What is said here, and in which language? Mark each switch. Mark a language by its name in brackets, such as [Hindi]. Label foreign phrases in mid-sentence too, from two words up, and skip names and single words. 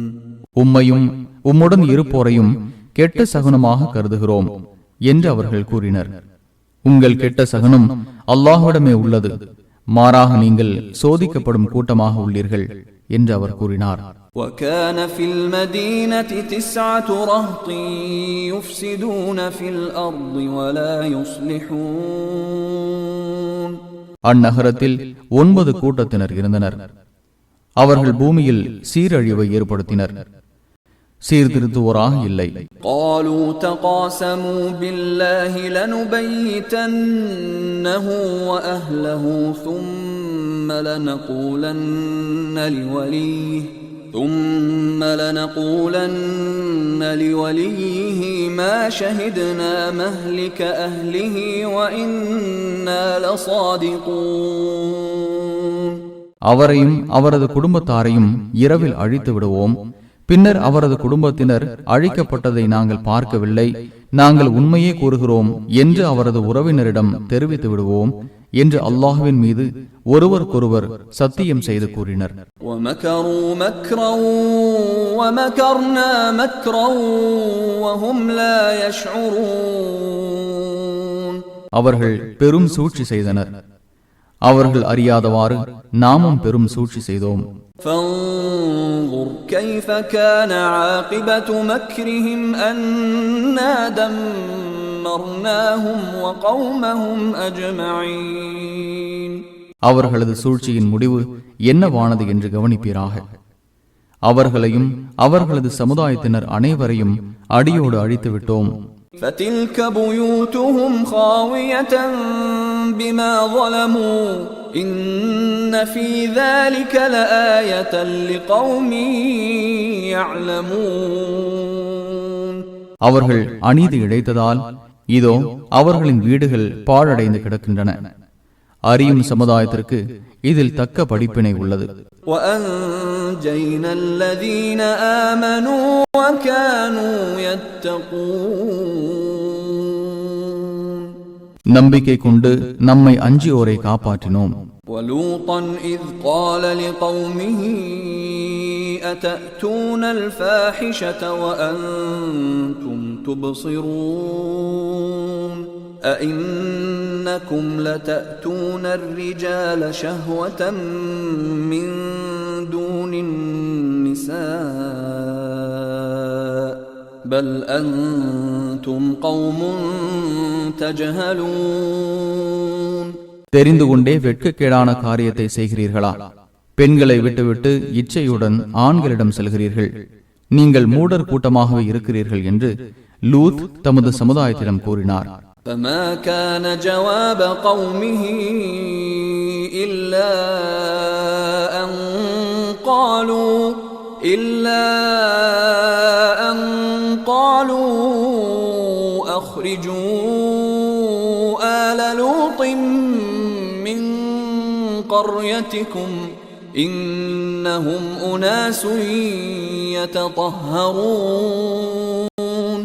[Tamil] உம்மையும் உம்முடன் இருப்போரையும் கெட்ட சகுனமாக கருதுகிறோம் என்று அவர்கள் கூறினர். உங்கள் கெட்ட சகுனம் அல்லாஹ்விடமே உள்ளது, மாறாக நீங்கள் சோதிக்கப்படும் கூட்டமாக உள்ளீர்கள் என்று அவர் கூறினார். [Arabic] وَكَانَ فِي الْمَدِينَةِ 9 رَهْطٍ يُفْسِدُونَ فِي الْأَرْضِ وَلَا يُصْلِحُونَ. [Tamil] அந்நகரத்தில் 9 கூட்டத்தினர் இருந்தனர். அவர்கள் பூமியில் சீரழிவை ஏற்படுத்தினர், சீர்திருத்துவோராக இல்லை. [Arabic] قالوا تقاسموا بالله لنبيتنه وأهله ثم لنقولن لوليه ما شهدنا مهلك أهله وإنا لصادقون. [Tamil] அவரையும் அவரது குடும்பத்தாரையும் இரவில் அழித்து விடுவோம், பின்னர் அவரது குடும்பத்தினர் அழிக்கப்பட்டதை நாங்கள் பார்க்கவில்லை, நாங்கள் உண்மையே கூறுகிறோம் என்று அவரது உறவினரிடம் தெரிவித்து விடுவோம் என்று அல்லாஹ்வின் மீது ஒருவருக்கொருவர் சத்தியம் செய்து கூறினர். [Arabic] وَمَكَرُوا مَكْرًا وَمَكَرْنَا مَكْرًا وَهُمْ لَا يَشْعُرُونَ. [Tamil] அவர்கள் பெரும் சூழ்ச்சி செய்தனர், அவர்கள் அறியாதவாறு நாமும் பெரும் சூழ்ச்சி செய்தோம். [Arabic] فانظر كيف كان عاقبة مكرهم أنا دمرناهم وقومهم أجمعين. [Tamil] அவர்களது சூழ்ச்சியின் முடிவு என்னவானது என்று கவனிப்பீராக. அவர்களையும் அவர்களது சமுதாயத்தினர் அனைவரையும் அடியோடு அழித்து விட்டோம். [Arabic] فَتِلْكَ بُيُوتُهُمْ خَاوِيَةً بِمَا ظَلَمُوا إِنَّ فِي ذَلِكَ لَآيَةً لِقَوْمٍ يَعْلَمُونَ. [Tamil] அவர்கள் அநீதி இழைத்ததால் இதோ அவர்களின் வீடுகள் பாழடைந்து கிடக்கின்றன. அறியும் சமுதாயத்திற்கு இதில் தக்க படிப்பினை உள்ளது. [Arabic] وَأَنْجَيْنَا الَّذِينَ آمَنُوا وَكَانُوا يَتَّقُونَ. [Tamil] நம்பிக்கை கொண்டு நம்மை அஞ்சியோரை காப்பாற்றினோம். [Arabic] وَلُوطًا إِذْ قَالَ لِقَوْمِهِ أَتَأْتُونَ الْفَاحِشَةَ وَأَنْتُمْ تُبْصِرُونَ أَإِنَّكُمْ لَتَأْتُونَ الرِّجَالَ شَهْوَةً مِّن دُونِ النِّسَاءِ بل أنتم قوم تجهلون [Tamil] தெரிந்து கொண்டே வெட்கக்கேடான காரியத்தை செய்கிறீர்களா? பெண்களை விட்டுவிட்டு இச்சையுடன் ஆண்களிடம் செல்கிறீர்கள். நீங்கள் மூடர் கூட்டமாகவே இருக்கிறீர்கள் என்று லூத் தமது சமுதாயத்திடம் கூறினார். [Arabic] فما كان جواب قومه إلا أن قالوا أخرجوا آل لوط من قريتكم إنهم أناس يتطهرون.